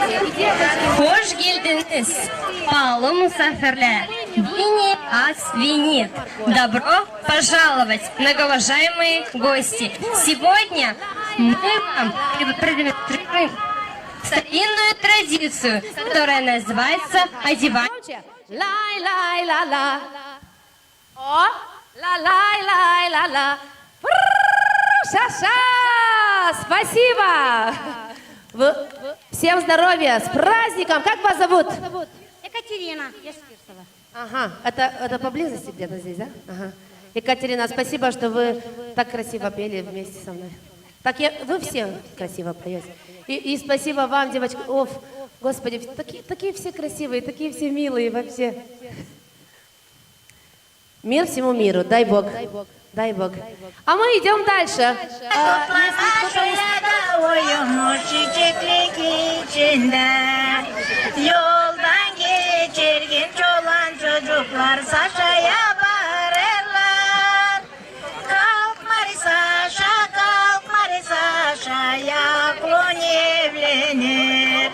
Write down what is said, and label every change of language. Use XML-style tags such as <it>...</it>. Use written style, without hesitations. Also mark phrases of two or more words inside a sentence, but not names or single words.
<tr>Hoş geldiniz. Pahalı misafirler. Вини освинит.</tr> <ru>Добро пожаловать, многоуважаемые гости. Сегодня мы вам продемонстрируем старинную традицию, которая называется одевание. Лай-лай-ла-ла. О, ла-лай-лай-ла-ла. Ша-ша! Спасибо! Всем здоровья, с праздником! Как вас зовут? Екатерина, я Спирсова. Ага, это поблизости где-то здесь, да? Ага. Екатерина, спасибо, что вы так красиво пели вместе со мной. Так вы все красиво поете. И спасибо вам, девочки. Оф, Господи, такие все красивые, такие все милые вообще. Мир всему миру, дай Бог. Дай Бог. А мы идем дальше.</ru> <tr>Yoldan geçerken çolan çocuklar Saşa'ya bağırırlar. Kalk Marisaşa, kalk Marisaşa, yaklon evlenir.</tr>